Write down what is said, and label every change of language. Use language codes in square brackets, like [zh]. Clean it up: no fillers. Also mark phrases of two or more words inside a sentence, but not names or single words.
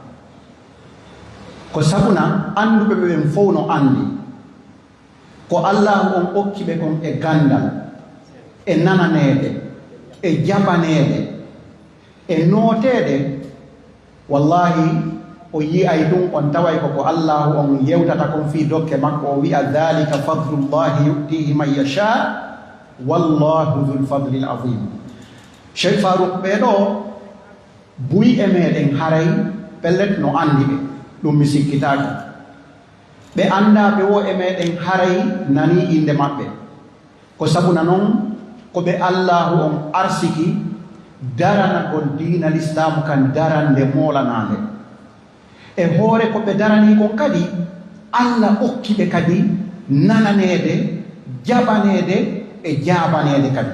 [ff] Ko sabuna anduɓe ɓen fof no andi ko Allah on okkiɓe kon e gandal, e nananede, e jabanede, e nootede. Wallahi o yiyay ɗum on taway koko Allah on yewtata kon fi dokke makko, o wi'a [ar] ذلك فضل الله يؤتيه من يشاء والله ذو الفضل العظيم. [ff] Cheikh Farouk ɓeɗo buy e meɗen haray pellet no andi ɓe, ɗum mi sikkitaki. Ɓe anda ɓe wo e meɗen haray nani inde maɓɓe, ko sabuna noon ko ɓe Allahu on arsiki daranagol diina l'islam kan darande molanande, e hoore ko ɓe darani kon kadi Allah okki ɓe kadi nananede, jabanede e jabanede kadi.